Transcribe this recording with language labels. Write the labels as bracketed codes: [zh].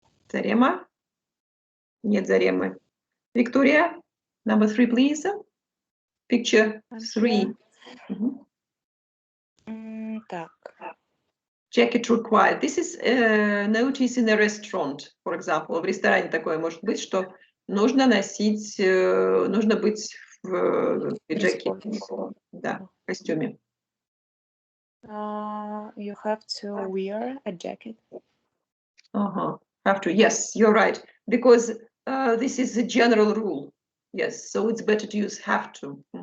[ru] Зарема? Нет Заремы. [en] Виктория, number 3, please. Picture 3. [ru] Так. [en] Jacket required. This is notice in a restaurant, for example. [ru] В ресторане такое может быть, что нужно носить, нужно быть в пиджаке. Да, в костюме. [en] You have to wear a jacket. Have to. Yes, you're right. Because this is a general rule. Yes, so it's better to use have to.